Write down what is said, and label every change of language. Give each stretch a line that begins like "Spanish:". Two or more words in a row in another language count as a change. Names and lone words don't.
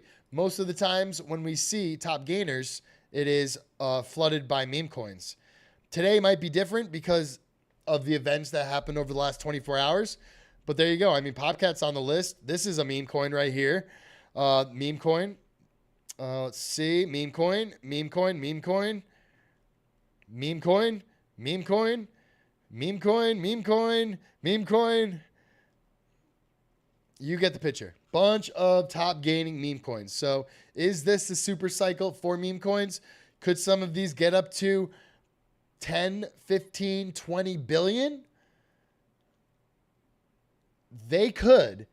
English: Most of the times when we see top gainers, it is flooded by meme coins. Today might be different because of the events that happened over the last 24 hours. But there you go. I mean, Popcat's on the list. This is a meme coin right here. Meme coin. Let's see. Meme coin. Meme coin. Meme coin. Meme coin. Meme coin. Meme coin. Meme coin. Meme coin. You get the picture. Bunch of top gaining meme coins. So is this the super cycle for meme coins? Could some of these get up to 10, 15, 20 billion? They could.